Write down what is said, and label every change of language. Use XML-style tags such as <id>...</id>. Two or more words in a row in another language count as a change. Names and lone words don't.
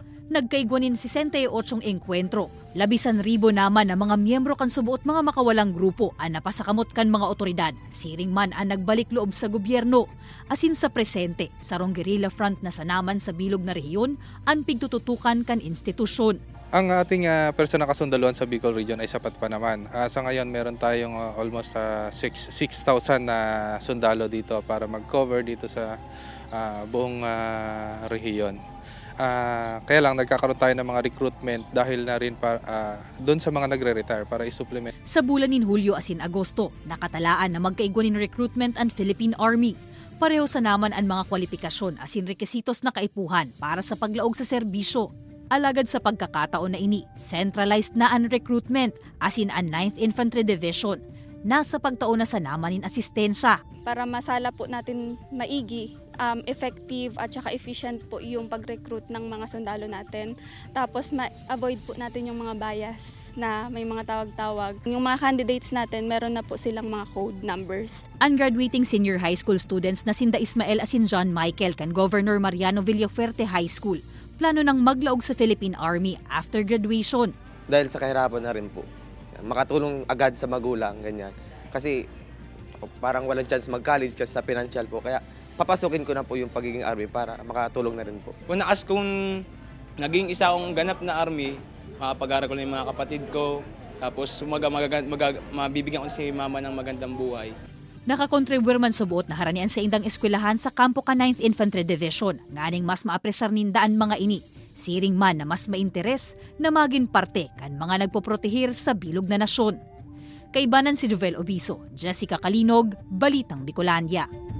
<bik>Nagkaigwanin 68 engkwentro. 11,000 naman na mga miyembro kan subuot mga makawalang grupo ang napasakamot kan mga otoridad. Siring man ang nagbalik loob sa gobyerno. Asin sa presente, sarong guerrilla front na sanaman sa bilog na rehiyon ang pigtututukan kan institusyon.</bik> <tl>Ang ating personal kasundaluhan sa Bicol Region ay sapat pa naman. Sa ngayon meron tayong almost 6,000 na sundalo dito para mag-cover dito sa buong rehiyon. Kaya lang nagkakaroon tayo ng mga recruitment dahil na rin doon sa mga nagre-retire para i-supplement.</tl> <bik>Sa bulan nin Hulyo asin Agosto, nakatalaan na magkaigwanin recruitment ang Philippine Army. Pareho sa naman ang mga kwalifikasyon asin rekisitos na kaipuhan para sa paglaog sa serbisyo. Alagad sa pagkakataon na ini, centralized na ang recruitment asin ang 9th Infantry Division. Nasa pagtaon na sa namanin asistensya.</bik> <tl>Para masala po natin maigi, effective at saka efficient po yung pag-recruit ng mga sundalo natin. Tapos ma-avoid po natin yung mga bias na may mga tawag-tawag. Yung mga candidates natin, meron na po silang mga</tl> <en>code numbers.</en> <bik>Ang</bik> <en>graduating senior high school students</en> <bik>na sinda Ismael asin John Michael kan Governor Mariano Villafuerte High School, plano nang maglaog sa Philippine Army</bik> <en>after graduation.</en> <tl>Dahil sa kahirapan na rin po. Makatulong agad sa magulang, ganyan. Kasi parang walang chance mag-college kasi sa financial po. Kaya papasukin ko na po yung pagiging army para makatulong na rin po. Kung naging isa akong ganap na army, makapag-aral ko na yung mga kapatid ko, tapos mabibigyan ko si mama ng magandang buhay.</tl> <bik>Nakakontribute man subuot na haranian sa indang eskwelahan sa kampo ka 9th Infantry Division, nganing mas maapresyar nindaan mga ini. Siring man na mas mainteres na maging parte kan mga nagpoprotehir sa bilog na nasyon. Kaibanan si Jovel Obiso, Jessica Kalinog, Balitang Bicolandia.</bik>